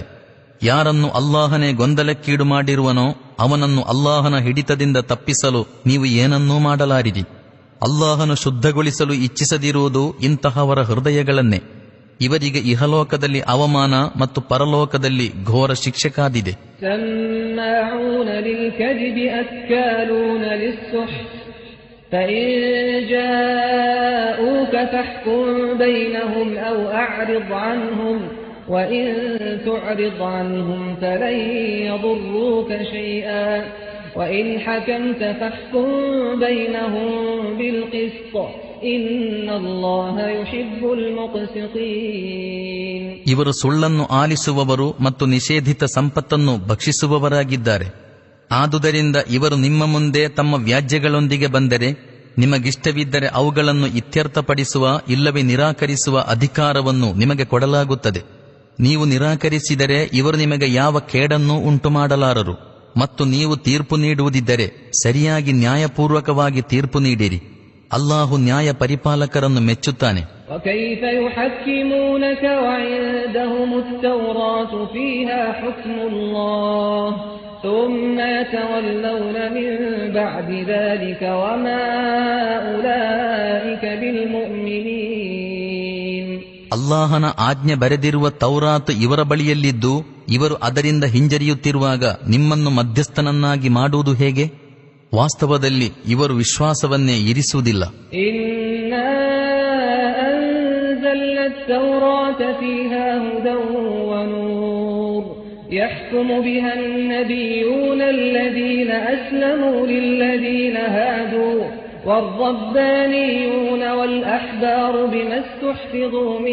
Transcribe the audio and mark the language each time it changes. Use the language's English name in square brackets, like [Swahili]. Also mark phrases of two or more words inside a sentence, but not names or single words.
[Kannada] ಯಾರನ್ನು ಅಲ್ಲಾಹನೇ ಗೊಂದಲಕ್ಕೀಡು ಮಾಡಿರುವನೋ ಅವನನ್ನು ಅಲ್ಲಾಹನ ಹಿಡಿತದಿಂದ ತಪ್ಪಿಸಲು ನೀವು ಏನನ್ನೂ ಮಾಡಲಾರಿರಿ. ಅಲ್ಲಾಹನು ಶುದ್ಧಗೊಳಿಸಲು ಇಚ್ಛಿಸದಿರುವುದು ಇಂತಹವರ ಹೃದಯಗಳನ್ನೇ. ಇವರಿಗೆ ಇಹಲೋಕದಲ್ಲಿ ಅವಮಾನ ಮತ್ತು ಪರಲೋಕದಲ್ಲಿ ಘೋರ ಶಿಕ್ಷೆ ಕಾದಿದೆ. [Arabic] سماعون للكذب أكالون للسحت فإن جاءوك فاحكم بينهم أو أعرض عنهم وإن تعرض عنهم فلن يضروك شيئا وإن حكمت فاحكم بينهم بالقسط إن الله يحب المقسطين. [Kannada] ಇವರು ಸುಳ್ಳನ್ನು ಆಲಿಸುವವರು ಮತ್ತು ನಿಷೇಧಿತ ಸಂಪತ್ತನ್ನು ಭಕ್ಷಿಸುವವರಾಗಿದ್ದಾರೆ. ಆದುದರಿಂದ ಇವರು ನಿಮ್ಮ ಮುಂದೆ ತಮ್ಮ ವ್ಯಾಜ್ಯಗಳೊಂದಿಗೆ ಬಂದರೆ ನಿಮಗಿಷ್ಟವಿದ್ದರೆ ಅವುಗಳನ್ನು ಇತ್ಯರ್ಥಪಡಿಸುವ ಇಲ್ಲವೇ ನಿರಾಕರಿಸುವ ಅಧಿಕಾರವನ್ನು ನಿಮಗೆ ಕೊಡಲಾಗುತ್ತದೆ. ನೀವು ನಿರಾಕರಿಸಿದರೆ ಇವರು ನಿಮಗೆ ಯಾವ ಕೇಡನ್ನೂ ಉಂಟು ಮಾಡಲಾರರು. ಮತ್ತು ನೀವು ತೀರ್ಪು ನೀಡುವುದಿದ್ದರೆ ಸರಿಯಾಗಿ ನ್ಯಾಯಪೂರ್ವಕವಾಗಿ ತೀರ್ಪು ನೀಡಿರಿ. ಅಲ್ಲಾಹು ನ್ಯಾಯ ಪರಿಪಾಲಕರನ್ನು ಮೆಚ್ಚುತ್ತಾನೆ. [Arabic] وكيف يحكمونك وعندهم التوراة فيها حكم الله ثم يتولون من بعد ذلك وما أولئك بالمؤمنين. [Kannada] ಅಲ್ಲಾಹನ ಆಜ್ಞೆ ಬರೆದಿರುವ ತೌರಾತ್ ಇವರ ಬಳಿಯಲ್ಲಿದ್ದು ಇವರು ಅದರಿಂದ ಹಿಂಜರಿಯುತ್ತಿರುವಾಗ ನಿಮ್ಮನ್ನು ಮಧ್ಯಸ್ಥನನ್ನಾಗಿ ಮಾಡುವುದು ಹೇಗೆ? ವಾಸ್ತವದಲ್ಲಿ ಇವರು ವಿಶ್ವಾಸವನ್ನೇ ಇರಿಸುವುದಿಲ್ಲ. [Arabic] التوراة فيها هدى ونور يحكم بها النبيون الذين أسلموا للذين هادوا والربانيون والأحبار بما استحفظوا